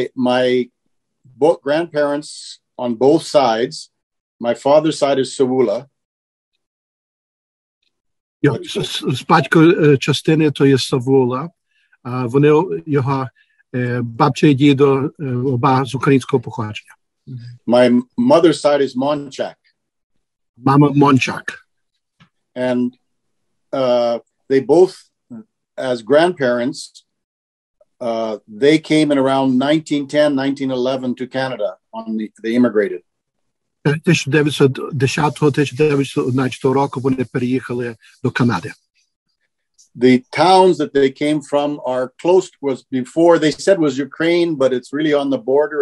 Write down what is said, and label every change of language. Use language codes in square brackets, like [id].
[en] My grandparents on both sides, my father's side is Sawula. [uk] З батько частини то є Савула. Вони його бабча і дідо оба з українського походження. [en] My mother's side is Monchak. [uk] Мама Мончак. [en] And they both, as grandparents, they came in around 1910, 1911 to Canada. They immigrated. [uk] 1910-1911 року вони переїхали до Канади. [en] The towns that they came from are close, was before they said was Ukraine, but it's really on the border.